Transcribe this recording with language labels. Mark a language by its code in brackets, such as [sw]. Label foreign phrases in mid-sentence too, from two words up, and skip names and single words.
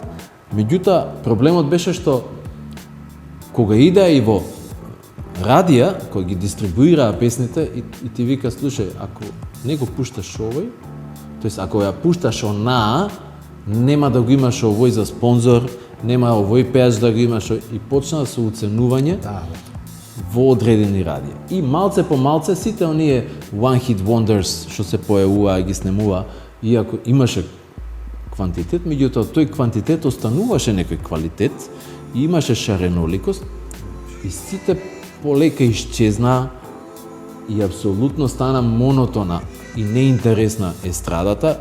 [mk] Меѓутоа проблемот беше што кога иде и во радија, кој ги дистрибуираа песните и ти вика, слушај, ако не го пушташ овој, тоест ако ја пушташ онаа, нема да го имаш овој за спонзор, нема овој пеач да го имаш, и почна со уценување во одредени радија. И малце по малце сите оние [en] one hit wonders [mk] што се појавува и ги снемува, иако имаше квантитет, меѓутоа тој квантитет остануваше некој квалитет и имаше шареноликост и сите полека исчезна и апсолутно стана монотона и неинтересна естрадата,